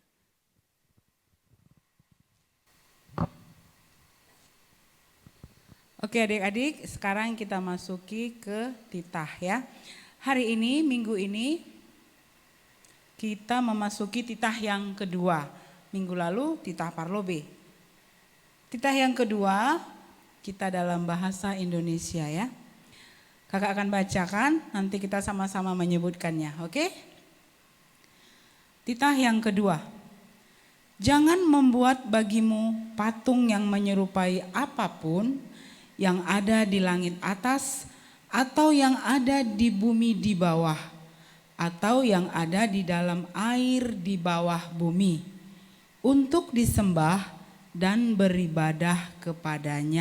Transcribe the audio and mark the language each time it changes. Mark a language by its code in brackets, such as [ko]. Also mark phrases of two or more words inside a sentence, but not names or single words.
[id] Oke adik-adik, sekarang kita masuki ke titah ya. Hari ini, minggu ini, kita memasuki titah yang kedua. Minggu lalu titah parlobe. Titah yang kedua, kita dalam bahasa Indonesia ya. Kakak akan bacakan, nanti kita sama-sama menyebutkannya, oke? Titah yang kedua. Jangan membuat bagimu patung yang menyerupai apapun yang ada di langit atas atau yang ada di bumi di bawah atau yang ada di dalam air di bawah bumi untuk disembah dan beribadah kepadanya.